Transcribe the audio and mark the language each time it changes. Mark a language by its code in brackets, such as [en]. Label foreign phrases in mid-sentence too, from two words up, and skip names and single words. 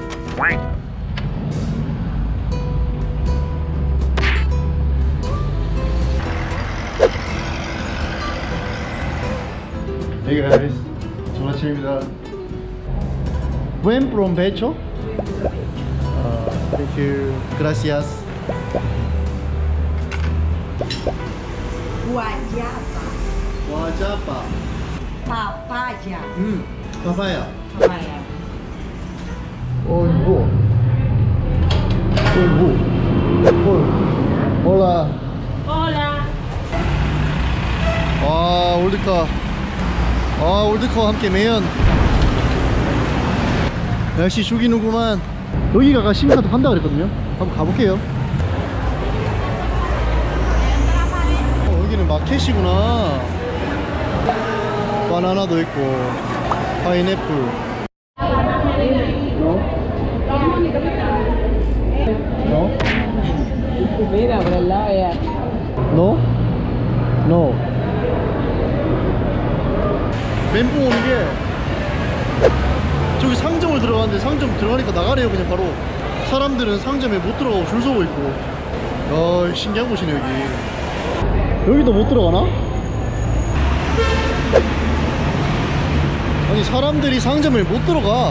[en] Hey guys, [ko] 좋은 아침입니다. [es] Buen provecho. [en] Thank you. [es] Gracias. Guayaba. Guayaba. Papaya. Papaya. Papaya. Olvo. Hola. Hola. [ko] 올드카. 올드카와 함께 매연. 날씨 죽이는구만. 여기가 심카도 판다 그랬거든요. 한번 가볼게요. 여기는 마켓이구나. 바나나도 있고 파인애플. [es] No? Mira, por el lado ya. No? No. [ko] 멘붕 오는 게 저기 상점을 들어가는데 상점 들어가니까 나가래요. 그냥 바로. 사람들은 상점에 못 들어가고 줄 서고 있고. 신기한 곳이네 여기. 여기도 못 들어가나? 아니 사람들이 상점을 못 들어가.